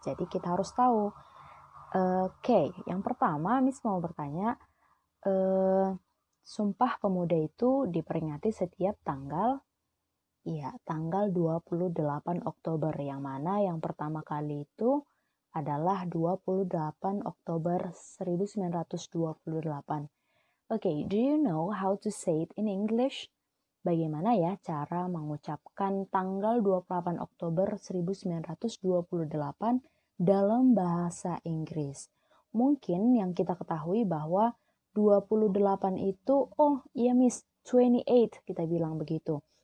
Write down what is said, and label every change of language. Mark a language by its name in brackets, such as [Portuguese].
[Indonesian] Jadi kita harus tahu. Oke, yang pertama Miss mau bertanya, Sumpah Pemuda itu diperingati setiap tanggal? Iya, tanggal 28 Oktober, yang mana yang pertama kali itu adalah 28 Oktober 1928. [English] Okay, do you know how to say it in English? [Indonesian] Bagaimana ya cara mengucapkan tanggal 28 Oktober 1928 dalam bahasa Inggris? Mungkin yang kita ketahui bahwa 28 itu, oh iya Miss, 28 kita bilang begitu.